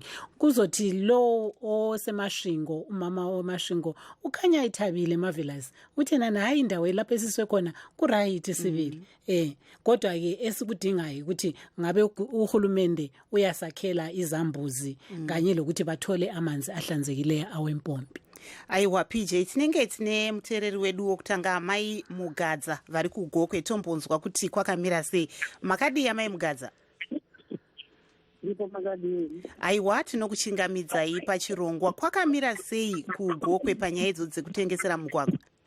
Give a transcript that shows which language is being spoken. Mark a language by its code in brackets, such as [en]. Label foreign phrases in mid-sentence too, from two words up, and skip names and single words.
[nd] Kuzothi lo oseMasvingo, umama oMasvingo ukhanya ithabile marvelous, uthi nana hayi indawo lapho esiswe khona kuright sibili. Kodwa-ke esikudingayo ukuthi ngabe uhulumende uyasakhela izambuzi kanye lokuthi bathole amanzi ahlanzekileyo awempompi. [sn] Aiwa PJ, tinenge tine muteereri wedu wokutanga Mai Mugadza vari kuGokwe. Tombonzwa kuti kwakamira sei. Makadii Mai Mugadza? Aiwa, tinokuchingamidzai pachirongwa. Kwakamira sei kuGokwe panyaya idzo dzekutengesera mugwagwa?